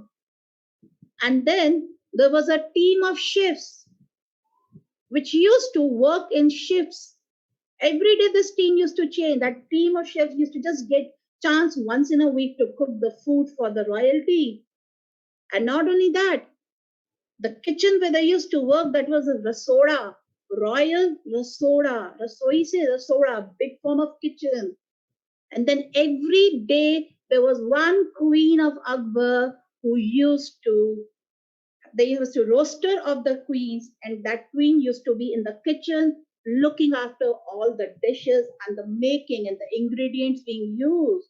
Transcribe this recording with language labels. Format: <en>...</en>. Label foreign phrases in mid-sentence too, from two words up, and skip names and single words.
<en>And then there was a team of chefs which used to work in shifts. Every day this team used to change. That team of chefs used to just get chance once in a week to cook the food for the royalty. And not only that, the kitchen where they used to work, that was a rasoda, royal rasoda,</en> <hi>rasoi se rasoda,</hi> <en>big form of kitchen. And then every day there was one queen of Akbar who they used to roster of the queens, and that queen used to be in the kitchen looking after all the dishes and the making and the ingredients being used.</en>